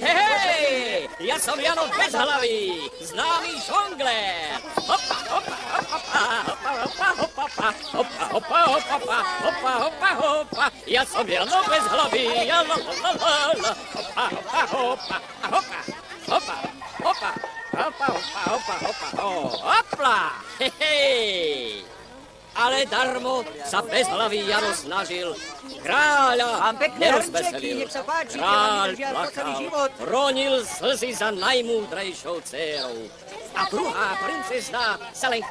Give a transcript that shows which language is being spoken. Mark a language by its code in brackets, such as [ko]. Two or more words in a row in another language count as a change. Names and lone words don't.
[sk] Hej, ja som Jano Bezhlavý, známy žonglér. Hopa, hopa, hopa, hopa, hopa, hopa, hopa, hopa, hopa, hopa, hopa, hopa. Ja som Jano Bezhlavý, Jano, la, la, la, hopa, hopa, hopa, hopa, hopa, hopa, hopa, hopa, hopa, hopla, hej. Ale darmo sa Bezhlavý Jano snažil. Kráľa nerozveselil. Kráľ plakal, ronil slzy za najmúdrejšou dcérou. A druhá princezná sa len...